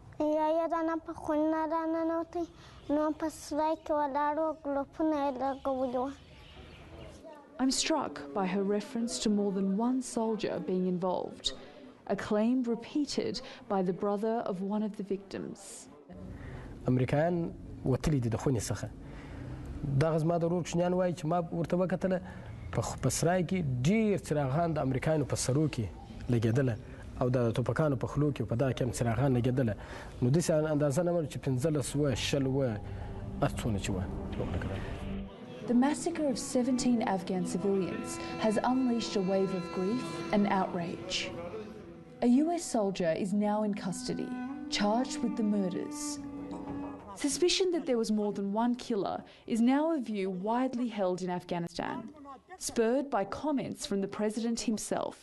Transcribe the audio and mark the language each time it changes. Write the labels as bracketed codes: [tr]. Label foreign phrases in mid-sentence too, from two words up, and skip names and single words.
[en] I'm struck by her reference to more than one soldier being involved, a claim repeated by the brother of one of the victims. [ps] امریکایان وتلی دي د خونې څخه دغه زما د ورور کوچنیان وایي چې ما ورته وکتله په سرای کې ډېر څراغان د امریکایانو په سرو کې لګېدله او د توپکانو په خولو کې په دغه کې هم څراغان لګېدله نو داسې اندازه نه وه چې 15 وه 20 وه هر څونه چې وه. [en] The massacre of 17 Afghan civilians has unleashed a wave of grief and outrage. A US soldier is now in custody, charged with the murders. Suspicion that there was more than one killer is now a view widely held in Afghanistan, spurred by comments from the president himself.